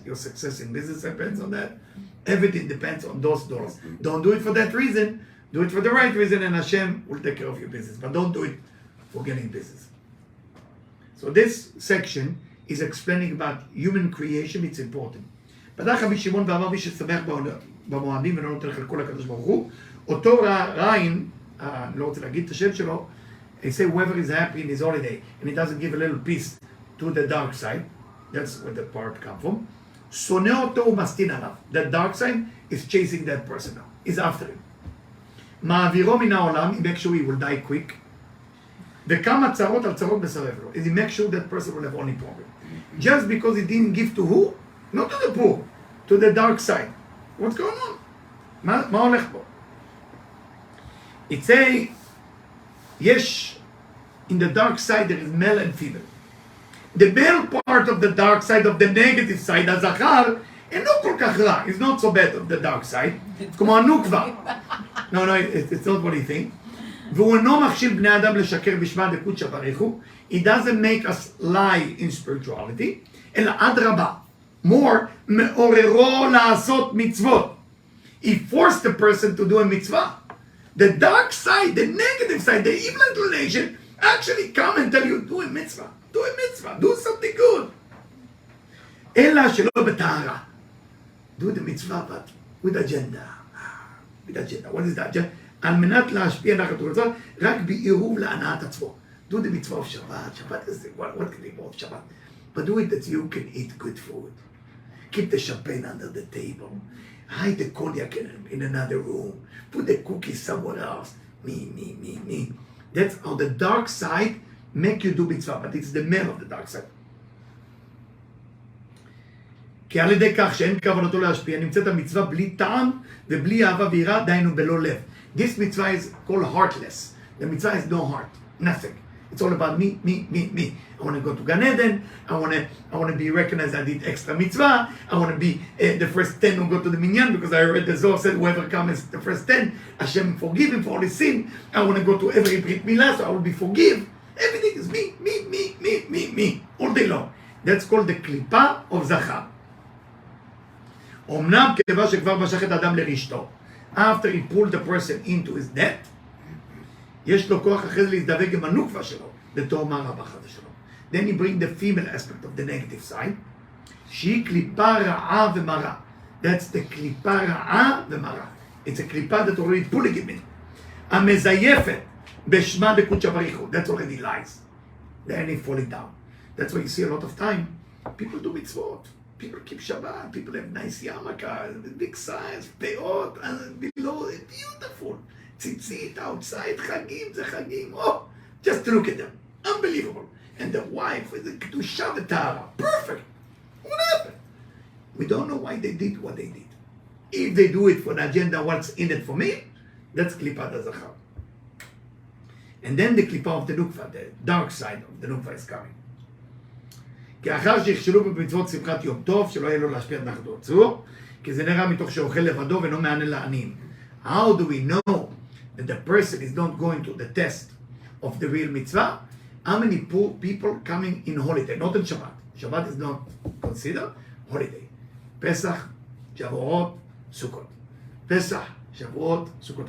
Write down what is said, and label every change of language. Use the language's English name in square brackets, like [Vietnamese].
[English] Your success in business depends on that. Everything depends on those doors. Don't do it for that reason. Do it for the right reason, and Hashem will take care of your business. But don't do it for getting business. So this section is explaining about human creation. It's important. [Hebrew] פתח רבי שמעון ואמר מי ששמח במועדים ולא נותן חלקו לקדוש ברוך הוא, אותו ריין, אני לא רוצה להגיד את השם שלו, [English] he say whoever is happy in his holiday and he doesn't give a little piece to the dark side, that's where the part come from, [Hebrew] שונא אותו ומסטין עליו. [English] The dark side is chasing that person now, is after him. [Hebrew] מעבירו מן העולם, [English] he makes sure he will die quick, [Hebrew] וכמה צרות על צרות מסרב לו. [English] He makes sure that person will have only problem. Just because he didn't give to who? Not to the poor, to the dark side. What's going on? [Hebrew] מה הולך פה? [English] It say, יש, in the dark side there is male and female. The male part of the dark side, of the negative side, [Hebrew] הזכר, אינו כל כך רע. [English] It's not so bad of the dark side. [Hebrew] כמו הנוקבה. [English] No, it's not what he think. [Hebrew] והוא אינו מכשיל בני אדם לשקר בשמה דקודשא בריך הוא. [English] He doesn't make us lie in spirituality, [Hebrew] אלא אדרבה. More, מעוררו לעשות מצוות. [English] He forced the person to do a mitzvah. The dark side, the negative side, the evil inclination actually come and tell you, do a mitzvah, do something good. [Hebrew] אלא שלא בטהרה. [English] Do the mitzvah, but with agenda. With agenda. What is that agenda? [Hebrew] על מנת להשפיע נחת ורצון, רק בעירוב להנאת עצמו. [English] Do the mitzvah of Shabbat. Shabbat is what can be more of Shabbat? But do it that you can eat good food. Keep the champagne under the table. Hide the cognac in another room. Put the cookies somewhere else. Me. That's how the dark side make you do mitzvah, but it's the male of the dark side. [Hebrew] כי על ידי כך שאין כוונתו להשפיע, נמצאת המצווה בלי טעם ובלי אהבה ויראה, דהיינו בלא לב. [English] This mitzvah is called heartless. The mitzvah is no heart, nothing. It's all about me, me, me, me. I want to go to Gan Eden. I want to be recognized. I did extra mitzvah. I want to be the first 10 who go to the minyan, because I read the Zohar said whoever comes the first 10, Hashem forgive him for all his sin. I want to go to every Brit Milah, so I will be forgive. Everything is me, me, me, me, me, me, all day long. That's called the klipa of Zachar. [Hebrew] אמנם כיוון שכבר משך את האדם לרשתו, [English] after he pulled the person into his net, [Hebrew] יש לו כוח אחרי זה להזדווג עם הנוקבה שלו, לתרומה רבה חדה שלו. [English] Then he bring the female aspect of the negative side, [Hebrew] שהיא קליפה רעה ומרה. [English] That's the [Hebrew] קליפה רעה ומרה. [English] It's a קליפה that already pulling him in. [Hebrew] המזייפת בשמה דקודשא בריך הוא. [English] That's already lies. Then he falling down. That's why you see a lot of time, people do mitzvot. People keep Shabbat, people have nice yarmulkes, big size, peot, and below, beautiful. Tzitzit, outside, chagim, the chagim. Oh, just look at them. Unbelievable. And the wife with the kedusha v'tahara. Perfect. What happened? We don't know why they did what they did. If they do it for the agenda, what's in it for me, that's klipat hazachar. And then the klipa of the nukva, the dark side of the nukva is coming. [Hebrew] כי אחר שיכשלו במצוות שמחת יום טוב, שלא יהיה לו להשפיע את נחתו צור, כי זה נראה מתוך שאוכל לבדו ואינו מענה לעניים. [English] How do we know that the person is not going to the test of the real mitzvah? How many poor people coming in holiday, not in Shabbat? Shabbat is not considered holiday. Pesach, Shavuot, Sukkot. Pesach, Shavuot, Sukkot.